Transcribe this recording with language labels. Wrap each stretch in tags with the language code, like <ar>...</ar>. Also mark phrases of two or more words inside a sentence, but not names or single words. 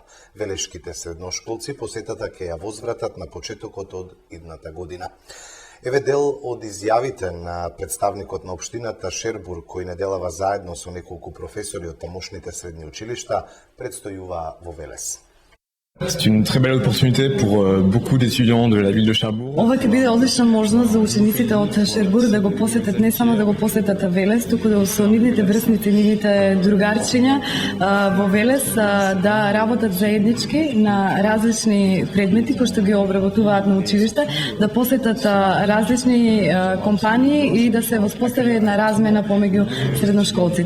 <mk>Велешките средношколци посетата ќе ја возвратат на почетокот од идната година. Еве дел од изјавите на представникот на општината Шербур, кој неделава заедно со неколку професори од тамошните средни училишта, предстојува во Велес.</mk> <fr>C'est une très belle opportunité pour beaucoup d'étudiants de la ville de Cherbourg.</fr> <mk>Ова ќе биде одлична можност за учениците од Шербур да го посетат, не само да го посетат Велес, туку да со нивните врсници, нивните другарчиња во Велес да работат заеднички на различни предмети кои што ги обработуваат на училиште, да посетат различни компании и да се воспостави една размена помеѓу средношколците.</mk>